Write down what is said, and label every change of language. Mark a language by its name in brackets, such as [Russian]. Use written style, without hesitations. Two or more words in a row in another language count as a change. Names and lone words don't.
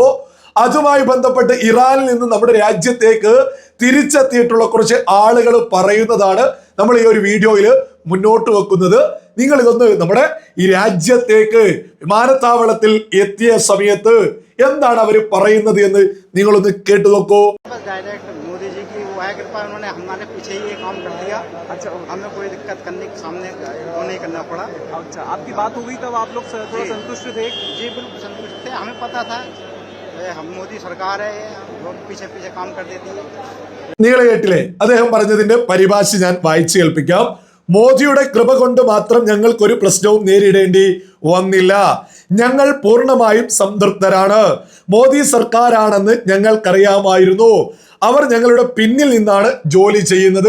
[Malayalam] അതുമായി ബന്ധപ്പെട്ട് ഇറാനിൽ നിന്ന് നമ്മുടെ രാജ്യത്തേക്ക് തിരിച്ചെത്തിയിട്ടുള്ള കുറച്ച് ആളുകൾ പറയുന്നതാണ് നമ്മൾ ഈ ഒരു വീഡിയോയിൽ മുന്നോട്ട് വെക്കുന്നത്. നിങ്ങൾ ഇതൊന്ന് നമ്മുടെ ഈ രാജ്യത്തേക്ക് വിമാനത്താവളത്തിൽ എത്തിയ സമയത്ത് എന്താണ് അവർ പറയുന്നത് എന്ന് നിങ്ങളൊന്ന് കേട്ടു നോക്കൂ. [Hindi] मोदी जी की वो है कृपा, उन्होंने हमारे पीछे ही ये काम कर दिया। अच्छा, हमें कोई दिक्कत करने के सामने वो नहीं करना पड़ा। अच्छा, आपकी बात हो गई तब आप लोग थोड़ा संतुष्ट थे? जी बिल्कुल संतुष्ट थे, हमें पता था हम मोदी सरकार है, वो पीछे पीछे काम कर देती है. [Malayalam] നിങ്ങൾ കേട്ടില്ലേ അദ്ദേഹം പറഞ്ഞതിന്റെ പരിഭാഷ ഞാൻ വായിച്ചു കേൾപ്പിക്കാം. മോദിയുടെ കൃപ കൊണ്ട് മാത്രം ഞങ്ങൾക്കൊരു പ്രശ്നവും നേരിടേണ്ടി വന്നില്ല. ഞങ്ങൾ പൂർണ്ണമായും സംതൃപ്തരാണ്. മോദി സർക്കാരാണെന്ന് ഞങ്ങൾക്കറിയാമായിരുന്നു. അവർ ഞങ്ങളുടെ പിന്നിൽ നിന്നാണ് ജോലി ചെയ്യുന്നത്.